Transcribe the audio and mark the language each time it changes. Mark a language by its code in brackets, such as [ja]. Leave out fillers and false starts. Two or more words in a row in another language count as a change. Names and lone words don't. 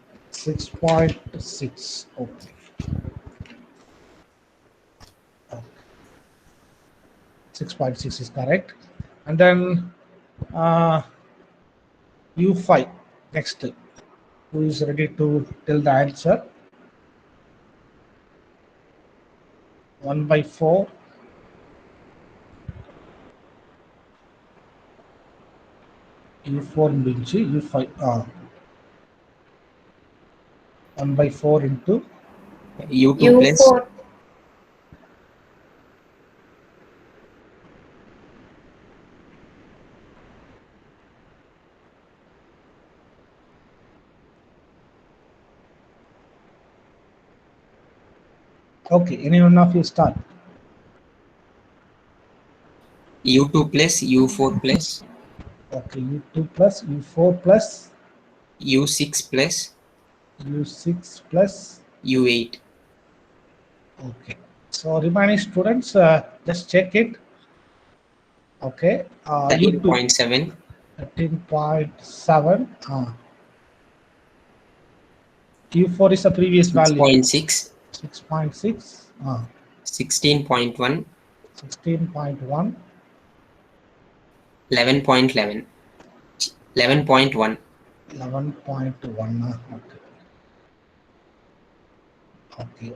[en] 6.6. Okay. 6.6 is correct. And then U5 next. Who is ready to tell the answer? 1 by 4. [te] U4 నుంచి U5. [en] 1 by 4 into U2 plus U4. okay, any one of you start. U2 plus U4 plus Okay, U2 plus U4 plus U6 plus U6 plus U8. okay. So remaining students, just check it. Okay, U2 13.7 13.7. U4 is the previous value 6.6 6.6. 16.1 16.1. 11.11 11.1 11.1. Okay. Okay.